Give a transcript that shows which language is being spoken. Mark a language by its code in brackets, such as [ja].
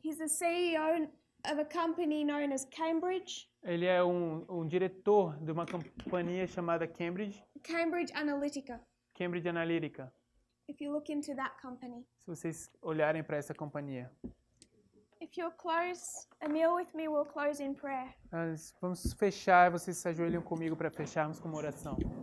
[en] He's the CEO of a company known as Cambridge. [pt] Ele é um diretor de uma companhia chamada Cambridge. [en] Cambridge Analytica. [pt] Cambridge Analytica. [en] If you look into that company. [pt] Se vocês olharem para essa companhia. [en] If you'll close a meal with me, we'll close in prayer. [pt] Vamos fechar, vocês se ajoelham comigo para fecharmos com uma oração.